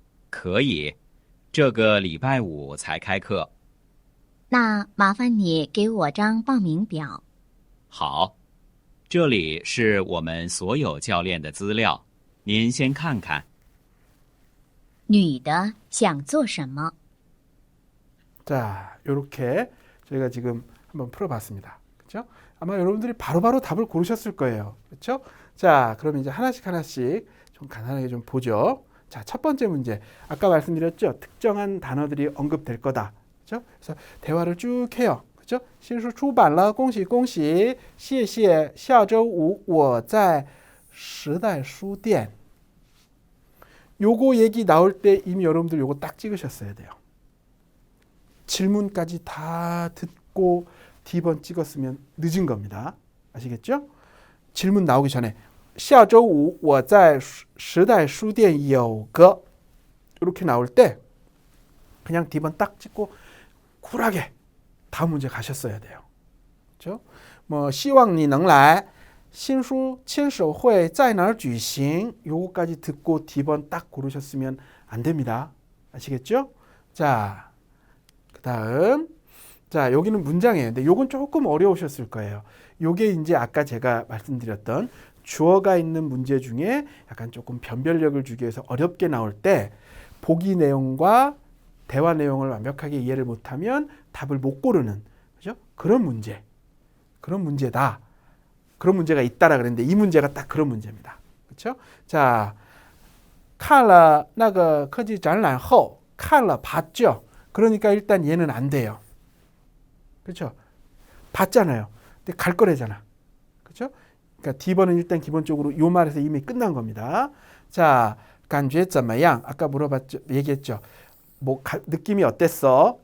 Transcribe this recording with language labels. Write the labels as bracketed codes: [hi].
[zh] 可以，这个礼拜五才开课。那麻烦你给我张报名表。好，这里是我们所有教练的资料，您先看看。女的想做什么？ [ko] 자, 요렇게 저희가 지금 한번 풀어봤습니다. 그렇죠? 아마 여러분들이 바로바로 답을 고르셨을 거예요. 그렇죠? 자, 그러면 이제 하나씩 좀 간단하게 좀 보죠. 자, 첫 번째 문제. 아까 말씀드렸죠? 특정한 단어들이 언급될 거다. 그렇죠? 그래서 대화를 쭉 해요. 그렇죠? [zh] 新书出版了,恭喜恭喜,谢谢,下周五我在时代书店. [ko] 요거 얘기 나올 때 이미 여러분들 요거 딱 찍으셨어야 돼요. 질문까지 다 듣고 D번 찍었으면 늦은 겁니다. 아시겠죠? 질문 나오기 전에 [zh] 下周五我在时代书店有个 [ko] 이렇게 나올 때 그냥 D번 딱 찍고 쿨하게 다음 문제 가셨어야 돼요. 그렇죠? 뭐 [zh] 希望你能来新书签售会在哪儿举行 [ko] 요거까지 듣고 D번 딱 고르셨으면 안 됩니다. 아시겠죠? 자, 그다음 자, 여기는 문장이에요. 근데 요건 조금 어려우셨을 거예요. 요게 이제 아까 제가 말씀드렸던 주어가 있는 문제 중에 약간 조금 변별력을 주기 위해서 어렵게 나올 때 보기 내용과 대화 내용을 완벽하게 이해를 못하면 답을 못 고르는, 그죠? 그런 문제. 그런 문제다. 그런 문제가 있다라 그랬는데 이 문제가 딱 그런 문제입니다. 그렇죠? [zh] 자, 看了那个科技展览后, 看了 [ko] 봤죠? 그러니까 일단 얘는 안 돼요. 그렇죠? 봤잖아요. 근데 갈 거래잖아. 그렇죠? 그러니까 D번은 일단 기본적으로 요 말에서 이미 끝난 겁니다. 자, [zh] 感觉怎么样? [ko] 아까 물어봤죠. 얘기했죠. 뭐 느낌이 어땠어?